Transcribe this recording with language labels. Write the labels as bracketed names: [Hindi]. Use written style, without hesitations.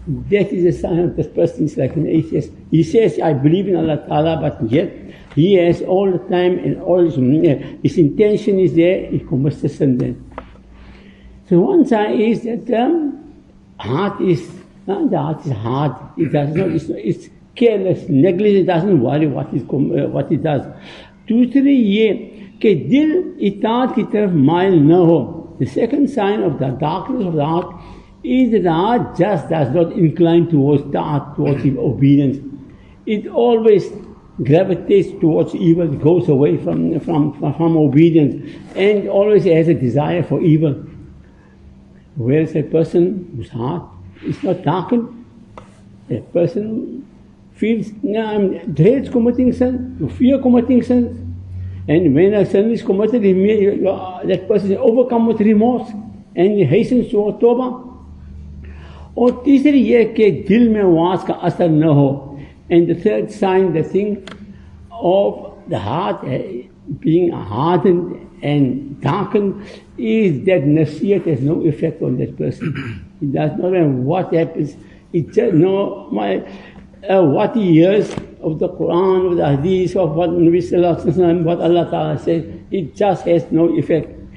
[English] That is a sign of this person is like an atheist. He says, I believe in Allah Ta'ala, but yet he has all the time and all his intention is there, he commits the sin then. So one side is that the heart is hard. It does not. It's careless, negligent. It doesn't worry what it does. [Urdu] दूसरी ये कि दिल इताअत की तरफ mile न हो. [English] The second sign of the darkness of the heart is that the heart just does not incline towards ta'at, towards obedience. It always gravitates towards evil, goes away from obedience, and always has a desire for evil. Whereas a person whose heart is not darkened, a person feels, dreads committing sin, fear committing sins, and when a sin is committed, that person is overcome with remorse and he hastens towards tawbah. [Urdu] और तीसरी ये कि दिल में वास का असर न हो. [English] And the third sign, the thing of the heart being hardened and darkened, is that nasiyat has no effect on that person. It does not matter what happens. It just what he hears of the Quran, of the Hadith, of what Nabi Sallallahu Alaihi Wasallam, what Allah Ta'ala says, it just has no effect.